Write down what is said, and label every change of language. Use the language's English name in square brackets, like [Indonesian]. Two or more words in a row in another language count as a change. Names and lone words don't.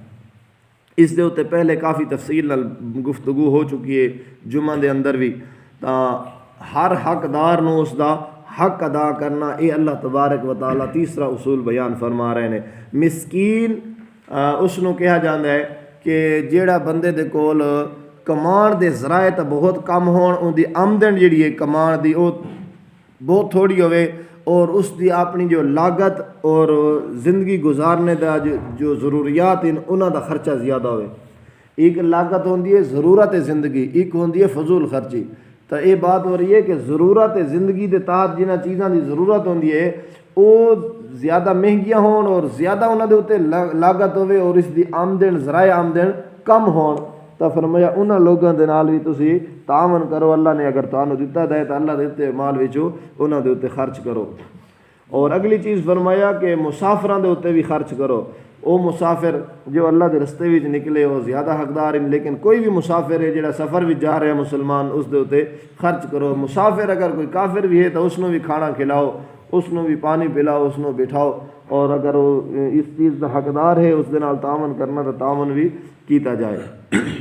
[Punjabi] اس دے اوتے پہلے کافی تفصیل نال گفتگو ہو چکی ہے جمعہ دے اندر بھی، تا ہر حقدار نو اس دا حق ادا کرنا، اے [Arabic] اللہ تبارک و تعالیٰ [Punjabi] تیسرا اصول بیان فرما رہے ہیں۔ مسکین اس نو کہا جاندہ ہے کہ جیڑا بندے دے کول کمان دے ذرائع تا بہت کم ہون، ان دی آمدن جیڑی ہے کمان دی وہ بہت تھوڑی ہوئے، اور اس دی اپنی جو لاگت اور زندگی گزارنے دا جو ضروریات ہیں انہاں دا خرچہ زیادہ ہوئے۔ ایک لاگت ہوندی ہے ضرورت زندگی، ایک ہوندی ہے فضول خرچی۔ تو یہ بات ہو رہی ہے کہ ضرورت زندگی دے تحت جنہ چیزاں دی ضرورت ہوندی ہے وہ زیادہ مہنگیاں ہون اور زیادہ انہاں دے اوتے لاگت ہوئے، اور اس دی آمدن ذرائع آمدن کم ہون، تو فرمایا انہاں لوگاں دے نال بھی تسی تعاون کرو، اللہ نے اگر تانوں دتا ہے تو اللہ دے مال وچوں انہاں دے اوتے خرچ کرو۔ اور اگلی چیز فرمایا کہ مسافراں دے اوتے بھی خرچ کرو۔ او مسافر جو اللہ دے رستے وچ نکلے وہ زیادہ حقدار ہیں، لیکن کوئی بھی مسافر ہے جڑا سفر وچ جا رہا ہے مسلمان، اس دے اوتے خرچ کرو۔ مسافر اگر کوئی کافر بھی ہے تو اس نو بھی کھانا کھلاؤ، اس نو بھی پانی پلاؤ، اس نو بٹھاؤ، اور اگر وہ اس چیز کا حقدار ہے اس دے نال تعاون کرنا تو تعاون بھی کیتا جائے۔